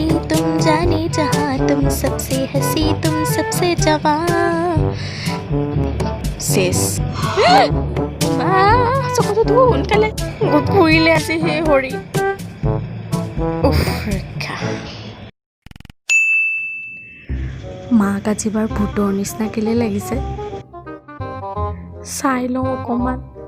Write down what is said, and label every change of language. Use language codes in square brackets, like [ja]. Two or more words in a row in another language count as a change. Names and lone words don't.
[hi] तुम जाने जहाँ तुम सबसे हंसी तुम सबसे जवान शेष [as] চকুটো সোনকালে ঘূৰিলে আজি সেই হৰি ৰক্ষা। মাক আজিবাৰ ভূতৰ নিচিনা কেলে লাগিছে, চাই লওঁ অকণমান।